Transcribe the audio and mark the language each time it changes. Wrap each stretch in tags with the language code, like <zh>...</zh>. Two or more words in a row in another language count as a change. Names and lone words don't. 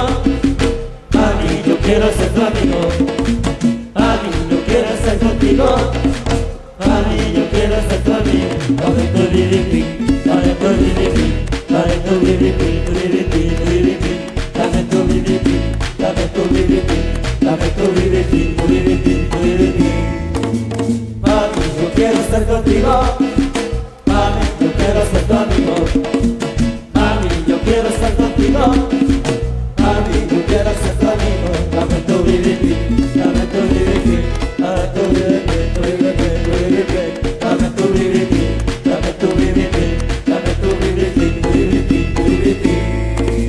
<es>Mami, yo quiero ser tu amigo. Mami, yo quiero estar contigo. Mami, yo quiero ser tu amigo. Dame tu bibipi, dame tu bibipi, dame tu bibipi, tu bibipi, tu bibipi, dame tu bibipi, dame tu bibipi, dame tu bibipi, tu bibipi, tu bibipi. Mami, yo quiero estar contigo. Mami, yo quiero ser tu amigo. Mami, yo quiero estar contigo. Mami, yo quiero ser tu amigo. Dame tu bibipi, dame tu bibipi, dame tu bibipi, tu bibipi, tu bibipi, dame tu bibipi, dame tu bibipi, dame tu bibipi, tu bibipi, tu bibipi.</es>